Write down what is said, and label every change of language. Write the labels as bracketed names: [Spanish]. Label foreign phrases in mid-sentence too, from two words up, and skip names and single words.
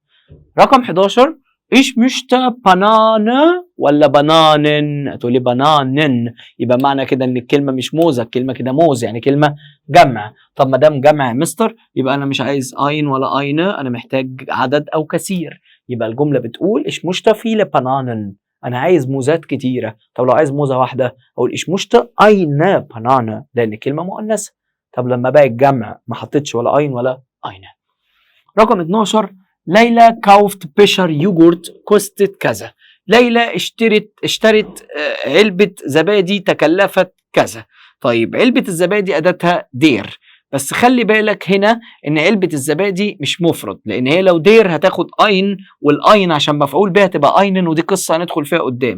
[German] رقم 11 Ich möchte Banane ولا بنانن؟ [Arabic] هتقولي بنانن، يبقى معنى كده ان الكلمه مش موزه، الكلمه كده موز، يعني كلمه جمع. طب ما دام جمع يا مستر يبقى انا مش عايز اين ولا اينه، انا محتاج عدد او كثير. [German] يبقى الجمله بتقول ich möchte viele Bananen، [Arabic] انا عايز موزات كتيره. طب لو عايز موزه واحده اقول [German] ich möchte eine Banane، [Arabic] لان الكلمه مؤنثه. طب لما بقى الجمع ما حطيتش ولا اين ولا اينه. رقم 12 ليلى [German] kauft Becher Joghurt kostet [Arabic] كذا. ليلى اشترت علبة زبادي تكلفت كذا. طيب علبة الزبادي أداتها دير، بس خلي بالك هنا ان علبة الزبادي مش مفرد، لان هي لو دير هتاخد اين، والاين عشان مفعول بها تبقى اينن، ودي قصة هندخل فيها قدام.